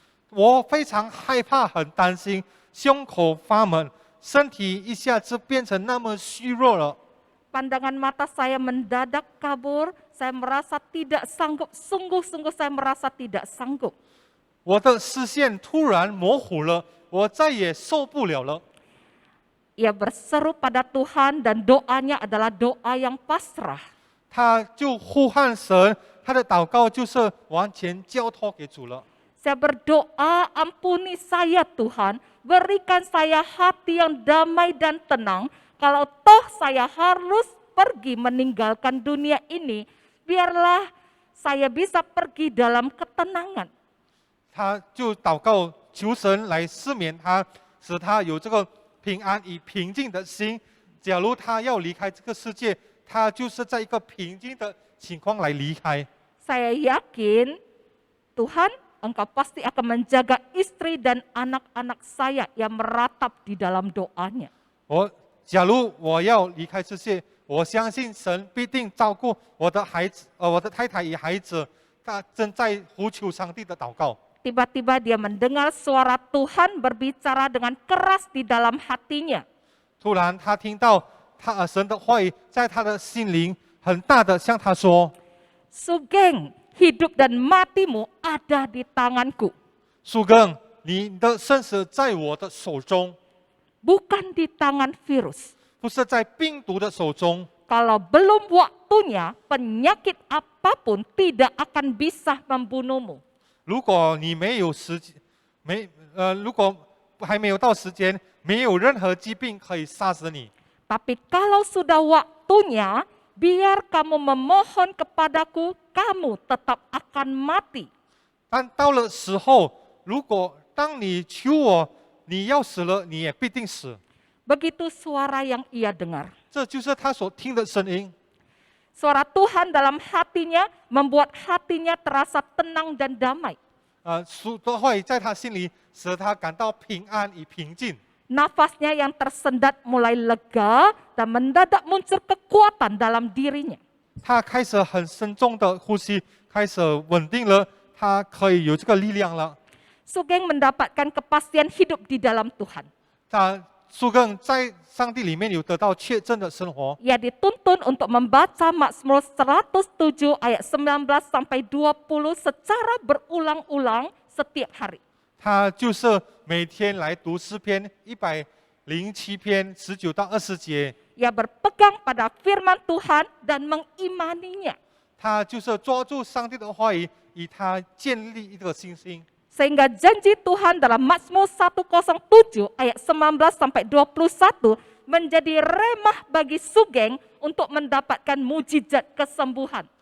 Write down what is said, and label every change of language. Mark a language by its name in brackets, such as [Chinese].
[Chinese] 我非常害怕，很担心，胸口发闷，身体一下子变成那么虚弱了。 [Indonesian] Pandangan mata saya mendadak kabur, saya merasa tidak sanggup, sungguh-sungguh saya merasa tidak sanggup. [Chinese] 我的视线突然模糊了，我再也受不了了。 [Indonesian] Ia berseru pada Tuhan dan doanya adalah doa yang pasrah. [Chinese] 他就呼喊神，他的祷告就是完全交托给主了。 [Indonesian] Saya berdoa, ampuni saya Tuhan, berikan saya hati yang damai dan tenang. Kalau toh saya harus pergi meninggalkan dunia ini, biarlah saya bisa pergi dalam ketenangan. [Chinese] 他就祷告求神来赦免他，使他有这个平安与平静的心。假如他要离开这个世界，他就是在一个平静的情况来离开。 [Indonesian] Saya yakin Tuhan, Engkau pasti akan menjaga istri dan anak-anak saya yang meratap di dalam doanya. [Chinese] 假如我要离开世界，我相信神必定照顾我的孩子，我的太太与孩子。他正在呼求上帝的祷告。 [Indonesian] Tiba-tiba dia mendengar suara Tuhan berbicara dengan keras di dalam hatinya. [Chinese] 突然，他听到神的话语在他的心灵很大的向他说 [Indonesian] Sugeng, hidup dan matimu ada di tanganku. [Chinese] 苏更，你的生死在我的手中， [Indonesian] Bukan di tangan virus. [Chinese] 不是在病毒的手中。 [Indonesian] Kalau belum waktunya, penyakit apapun tidak akan bisa membunuhmu. [Chinese] 如果你没有时间，如果还没有到时间，没有任何疾病可以杀死你。 [Indonesian] Tapi kalau sudah waktunya, biar kamu memohon kepadaku, kamu tetap akan mati. [Chinese] 但到了时候，当你求我，你要死了，你也必定死。 [Indonesian] Begitu suara yang ia dengar. [Chinese] 这就是他所听的声音。 [Indonesian] Suara Tuhan dalam hatinya membuat hatinya terasa tenang dan damai. [Chinese] 主的话语在他心里，使他感到平安与平静。 [Indonesian] Nafasnya yang tersendat mulai lega dan mendadak muncul kekuatan dalam dirinya. [Chinese] 他开始很深重的呼吸，开始稳定了，他可以有这个力量了。 [Indonesian] Sugeng mendapatkan kepastian hidup di dalam Tuhan. [Chinese] 苏更在上帝里面有得到确证的生活。 [Indonesian] Ia dituntun untuk membaca Mazmur 107 ayat 19 sampai 20 secara berulang-ulang setiap hari. [Chinese] 他就是每天来读诗篇107篇19到20节。 [Indonesian] Ia berpegang pada firman Tuhan dan mengimaninya. [Chinese] 他就是抓住上帝的话语，以他建立一个信心。 [Indonesian] Sehingga janji Tuhan dalam Mazmur 107 ayat 19 sampai 21 menjadi remah bagi Sugeng untuk mendapatkan mujizat kesembuhan.